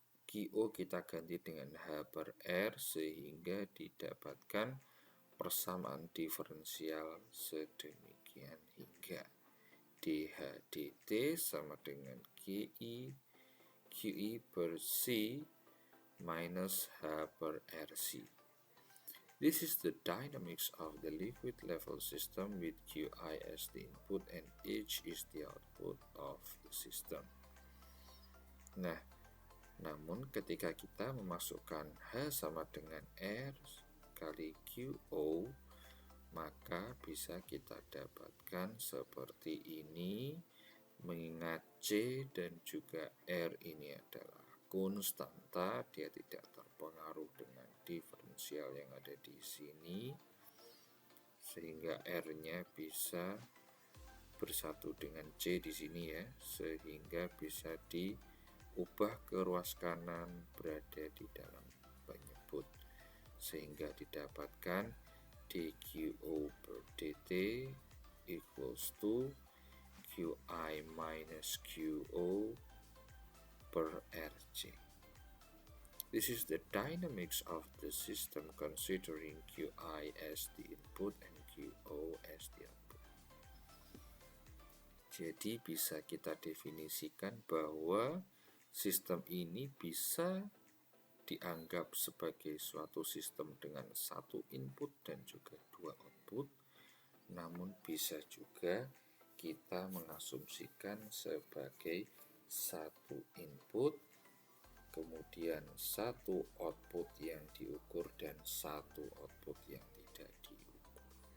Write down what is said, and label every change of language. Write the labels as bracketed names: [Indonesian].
[Indonesian] QO kita ganti dengan H per R sehingga didapatkan persamaan diferensial sedemikian hingga dH dt sama dengan QI per C minus H per RC. [English] This is the dynamics of the liquid level system with QI as the input and H is the output of the system. [Indonesian] Nah, namun ketika kita memasukkan H sama dengan R kali QO, maka bisa kita dapatkan seperti ini, mengingat C dan juga R ini adalah konstanta, dia tidak terpengaruh dengan diferensial yang ada di sini, sehingga R-nya bisa bersatu dengan C di sini ya, sehingga bisa diubah ke ruas kanan berada di dalam penyebut, sehingga didapatkan dQO per dt equals to QI minus QO per RC. [English] This is the dynamics of the system considering QI as the input and QO as the output. [Indonesian] Jadi bisa kita definisikan bahwa sistem ini bisa dianggap sebagai suatu sistem dengan satu input dan juga dua output, namun bisa juga kita mengasumsikan sebagai satu input, kemudian satu output yang diukur dan satu output yang tidak diukur.